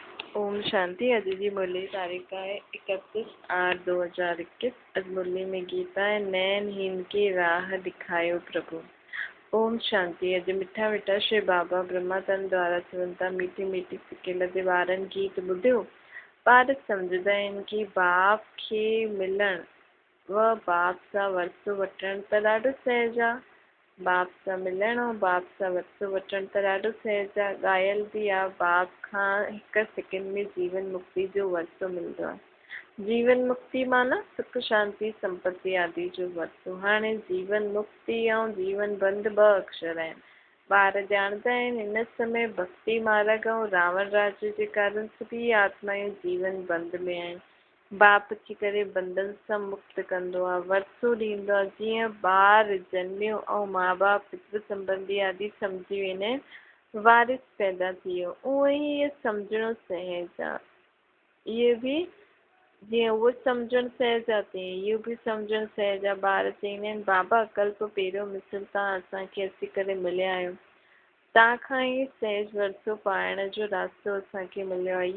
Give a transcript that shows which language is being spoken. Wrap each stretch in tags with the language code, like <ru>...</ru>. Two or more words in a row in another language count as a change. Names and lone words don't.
<sd>ओम शांति। अज जी मुरली तारीख है 31/8/2021। अज मुरली में गीता है, नैनहीन की राह दिखायो प्रभु। ओम शांति। अज मिठा मिठा श्री बाबा ब्रह्मातन द्वारा चवंता मीठी मीठी सिकेल जे ॿारनि गीत ॿुधियो। ॿार सम्झंदा आहिनि कि बाप खे मिलण व बाप सां वरसो वठण त ॾाढो सहज आहे। बाप सां मिलण ऐं बाप सां वरसो वठण त ॾाढो सहज आहे। ॻायल बि आहे, बाप खां हिकु सेकेंड में जीवन मुक्ति जो वरसो मिलंदो आहे। जीवन मुक्ति माना सुख शांति संपत्ति आदि जो वरसो। हाणे जीवन मुक्ति ऐं जीवन बंद ॿ अक्षर आहिनि। ॿार ॼाणंदा आहिनि हिन समय भक्ति मार्ग ऐं रावण राज्य जे कारण सभी आत्मायूं जीवन बंद में आहिनि। बाप अची करे बंधन सां मुक्त कंदो आहे, वरसो ॾींदो आहे। जीअं ॿार जनमियो ऐं माउ बाप पितृ संबंधी आदि सम्झी वेंदा आहिनि, वारिस पैदा थी वियो। उहो ई इहो सम्झणो सहज आहे। इहो बि जीअं उहो सम्झणु सहज आहे तीअं इहो बि सम्झणु सहज आहे। ॿार चवंदा आहिनि बाबा कल्प पहिरियों मिसल तव्हां असांखे अची करे मिलिया आहियो, तव्हां खां ई सहज वरसो पाइण जो रास्तो असांखे मिलियो आहे।</sd>